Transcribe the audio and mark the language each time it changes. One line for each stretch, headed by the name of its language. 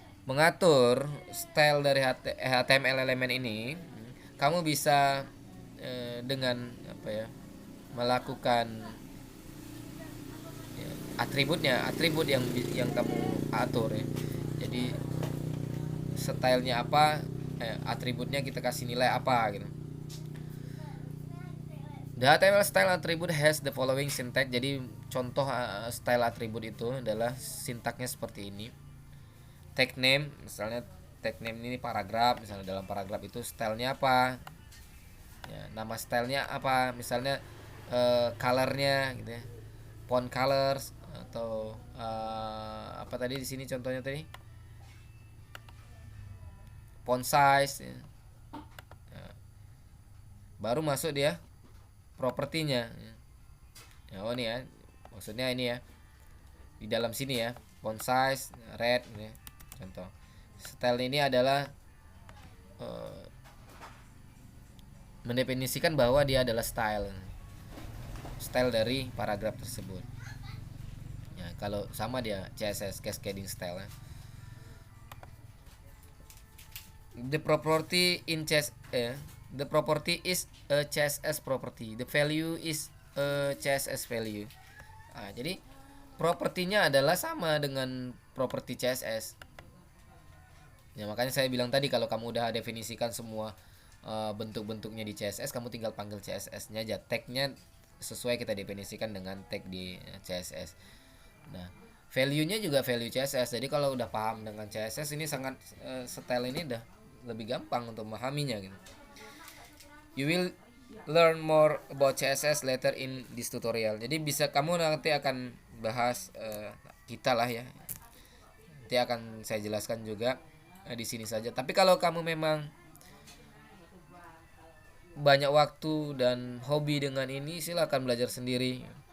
Indonesian: Mengatur style dari HTML elemen ini, kamu bisa dengan apa ya, melakukan atribut yang kamu atur ya. Jadi stylenya apa, atributnya kita kasih nilai apa gitu.
English: The HTML style attribute has the following syntax.
Indonesian: Jadi contoh style attribute itu adalah sintaknya seperti ini. Tag name, misalnya tag name ini paragraf, misalnya dalam paragraf itu stylenya apa ya, nama stylenya apa, misalnya colornya gitu ya, font colors, atau apa tadi di sini contohnya tadi, font size ya. Nah, baru masuk dia propertinya ya. Oh ini ya, maksudnya ini ya, di dalam sini ya, font size red ya. Contoh style ini adalah mendefinisikan bahwa dia adalah style dari paragraf tersebut ya. Kalau sama dia CSS cascading style ya.
English: The property is a CSS property. The value is a CSS value.
Indonesian: Nah, jadi propertinya adalah sama dengan properti CSS. Ya, makanya saya bilang tadi kalau kamu udah definisikan semua bentuk-bentuknya di CSS, kamu tinggal panggil CSS-nya aja. Tag-nya sesuai kita definisikan dengan tag di CSS. Nah, value-nya juga value CSS. Jadi kalau udah paham dengan CSS, ini sangat style ini udah lebih gampang untuk memahaminya gitu.
English: You will learn more about CSS later in this tutorial.
Indonesian: Jadi bisa kamu nanti akan bahas kita lah ya. Nanti akan saya jelaskan juga di sini saja. Tapi kalau kamu memang banyak waktu dan hobi dengan ini, silakan belajar sendiri.